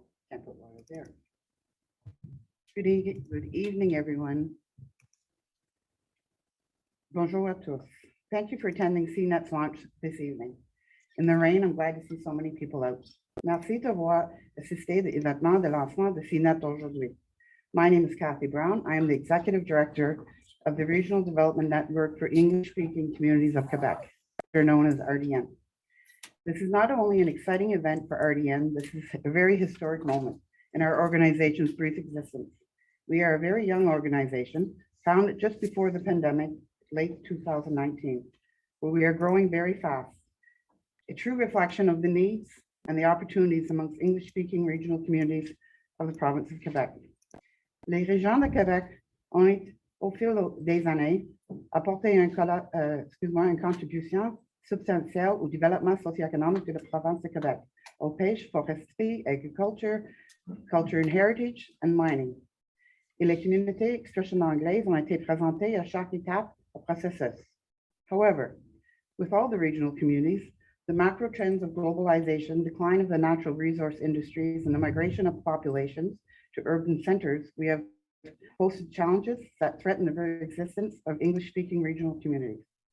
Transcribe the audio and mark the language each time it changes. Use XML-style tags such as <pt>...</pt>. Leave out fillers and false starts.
<en>Can't put water there. Good evening, everyone.</en> <fr>Bonjour à tous.</fr> <en>Thank you for attending SEEnet's launch this evening. In the rain, I'm glad to see so many people out.</en> <fr>Merci d'avoir assisté à l'événement de lancement de SEEnet aujourd'hui.</fr> <en>My name is Kathy Brown. I am the Executive Director of the Regional Development Network for English-Speaking Communities of Quebec, they're known as RDN. This is not only an exciting event for RDN, this is a very historic moment in our organization's brief existence. We are a very young organization, founded just before the pandemic, late 2019, but we are growing very fast. A true reflection of the needs and the opportunities amongst English-speaking regional communities of the province of Quebec.</en> <fr>Les régions de Québec ont, au fil des années, apporté une contribution substantielle au développement socio-économique de la province de Québec, aux pêches, foresterie, agriculture,</fr> <en>culture and heritage, and mining.</en> <fr>Et les communautés expression anglaise ont été présentées à chaque étape du processus.</fr> <en>However, with all the regional communities, the macro trends of globalization, decline of the natural resource industries, and the migration of populations to urban centers, we have posed challenges that threaten the very existence of English-speaking regional communities.</en>